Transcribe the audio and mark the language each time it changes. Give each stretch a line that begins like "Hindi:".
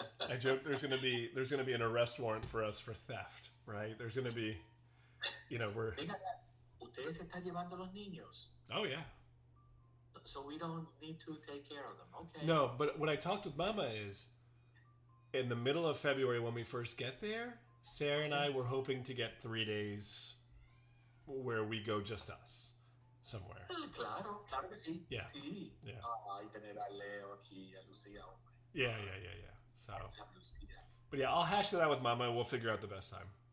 English: I joke there's gonna be an arrest warrant for us for theft, right? There's gonna be, we're.
Spanish: Venga, ustedes se están llevando los niños.
English: Oh yeah. So we don't need to take care of them, okay? No, but what I talked with Mama is, in the middle of February when we first get there, Sarah and I were hoping to get 3 days where we go just us somewhere.
Spanish: Claro que sí.
English: Yeah.
Spanish: Sí.
English: Yeah.
Spanish: Y tener a Leo aquí, a Lucía. Oh
English: Yeah. So,
Spanish: Lucía.
English: but yeah, I'll hash that out with Mama and we'll figure out the best time.